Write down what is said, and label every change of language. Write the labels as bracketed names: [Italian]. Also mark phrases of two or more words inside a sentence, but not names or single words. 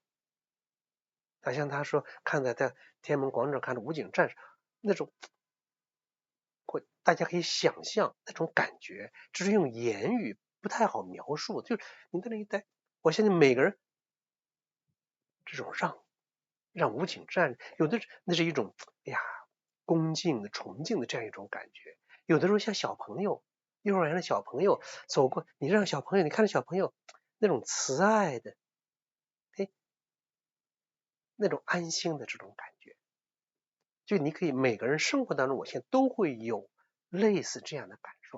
[Chinese] 像他說看在天安門廣場看着武警戰士那種，大家可以想象那種感覺，只是用言語不太好描述。就是你在那一待，我相信每個人這種讓武警戰士，有的那是一種恭敬的崇敬的這樣一種感覺，有的時候像小朋友，幼兒園的小朋友走過，你讓小朋友，你看着小朋友那種慈愛的那種安心的這種感覺，就你可以每個人生活當中，我現在都會有類似這樣的感受。